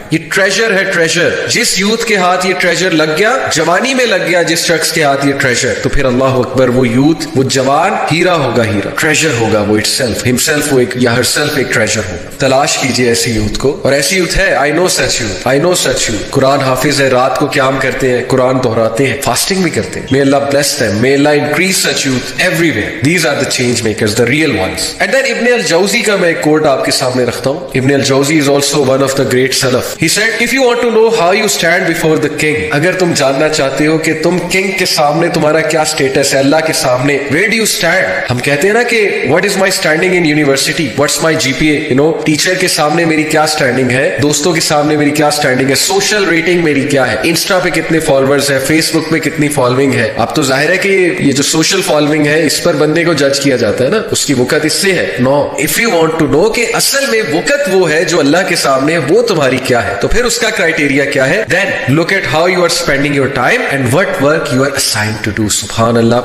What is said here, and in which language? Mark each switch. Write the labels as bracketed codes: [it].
[ur] یہ ٹریجر ہے، ٹریجر. جس یوتھ کے ہاتھ یہ ٹریجر لگ گیا، جوانی میں لگ گیا جس شخص کے ہاتھ یہ ٹریجر، تو پھر اللہ اکبر، وہ یوتھ، وہ جوان ہیرا ہوگا، ہیرا ٹریجر ہوگا. وہ ہمسیلف وہ ایک یا ہر سیلف ایک ٹریجر ہوگا. تلاش کیجئے ایسی یوتھ کو، اور ایسی یوتھ ہے. [en] I know such youth. [ur] قرآن حافظ ہے، رات کو قیام کرتے ہیں، قرآن دہراتے ہیں، فاسٹنگ بھی کرتے ہیں. [en] May Allah bless them. May Allah increase such youth everywhere. These are the change makers, the real ones. And then [ur] Ibn al-Jawzi کا میں ایک کوٹ آپ کے سامنے رکھتا ہوں. [en] Ibn al-Jawzi is also one of the great Salaf. He said, if you want to know how you stand before the king, [ur] اگر تم جاننا چاہتے ہو کہ تم کنگ کے سامنے تمہارا کیا سٹیٹس ہے، اللہ کے سامنے، [en] where do you stand؟ [ur] ہم کہتے ہیں نا کہ [en] what is my standing in university? What's my GPA? [ur] Teacher کے سامنے میری کیا سٹینڈنگ ہے، دوستوں کے سامنے میری کیا سٹینڈنگ ہے، سوشل ریٹنگ میری کیا ہے، انسٹا پہ کتنے فالوورز ہیں، فیس بک پہ کتنی فالوئنگ ہے. اب تو ظاہر ہے کہ یہ جو سوشل فالوئنگ ہے اس پر بندے کو جج کیا جاتا ہے نا، اس کی وقت اس سے ہے. نو، [en] if you want to know [ur] کہ اصل میں وقت وہ ہے جو اللہ کے سامنے وہ تمہاری کیا ہے، تو پھر اس کا کرائٹیریا کیا ہے؟ [en] Then look at how you are spending your time and what work you are assigned to do. [ur] سبحان اللہ.